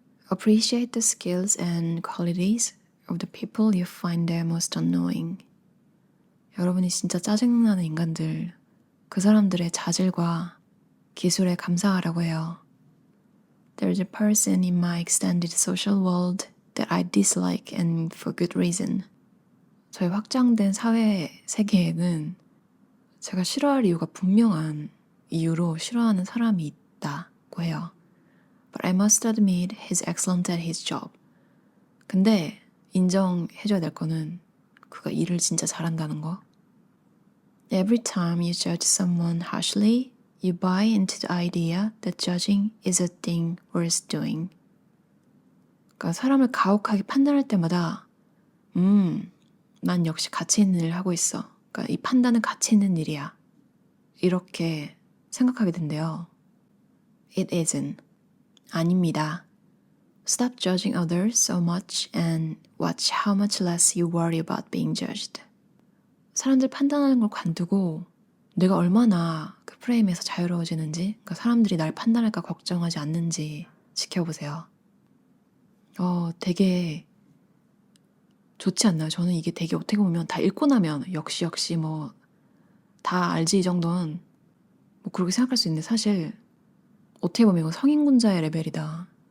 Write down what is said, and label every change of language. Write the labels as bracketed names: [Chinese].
[English] Appreciate the skills and qualities of the people you find the most annoying. [Korean] 여러분이 진짜 짜증나는 인간들, 그 사람들의 자질과 기술에 감사하라고 해요. [English] There's a person in my extended social world that I dislike and for good reason. [Korean] 저희 확장된 사회 세계에는 제가 싫어할 이유가 분명한 이유로 싫어하는 사람이 있다고 해요. [English] But I must admit he's excellent at his job. [Korean] 근데 인정해줘야 될 거는 그가 일을 진짜 잘한다는 거. [English] Every time you judge someone harshly, you buy into the idea that judging is a thing worth doing. [Korean] 그러니까 사람을 가혹하게 판단할 때마다 난 역시 가치 있는 일을 하고 있어. 그러니까 이 판단은 가치 있는 일이야. 이렇게 생각하게 된대요. [English] It isn't. [Korean] 아닙니다. [English] Stop judging others so much and watch how much less you worry about being judged. [Korean] 사람들 판단하는 걸 관두고 내가 얼마나 그 프레임에서 자유로워지는지, 그러니까 사람들이 날 판단할까 걱정하지 않는지 지켜보세요. 되게 좋지 않나요? 저는 이게 되게 어떻게 보면 다 읽고 나면 역시 뭐 다 알지 이 정도는 뭐 그렇게 생각할 수 있는데 사실 어떻게 보면 이거 성인군자의 레벨이다.